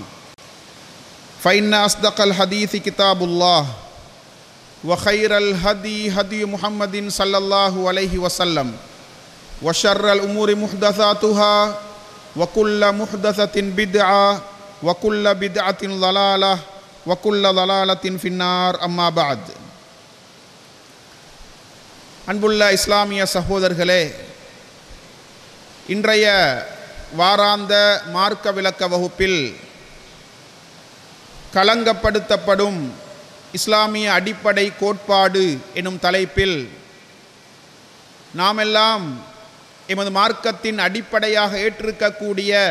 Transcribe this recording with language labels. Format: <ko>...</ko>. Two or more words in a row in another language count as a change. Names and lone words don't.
<ar>فإن أصدق الحديث كتاب الله وخير الهدي هدي محمد صلى الله عليه وسلم وشر الأمور محدثاتها وكل محدثة بدعة وكل بدعة ضلالة وكل ضلالة في النار. أما بعد.</ar> <ta>அன்புள்ள இஸ்லாமிய சகோதரர்களே, இன்றைய வாராந்த மார்க்க விளக்க வகுப்பில் களங்கப்படுத்தப்படும் இஸ்லாமிய அடிப்படை கோட்பாடு எனும் தலைப்பில் நாமெல்லாம் எமது மார்க்கத்தின் அடிப்படையாக ஏற்றிருக்கக்கூடிய</ta>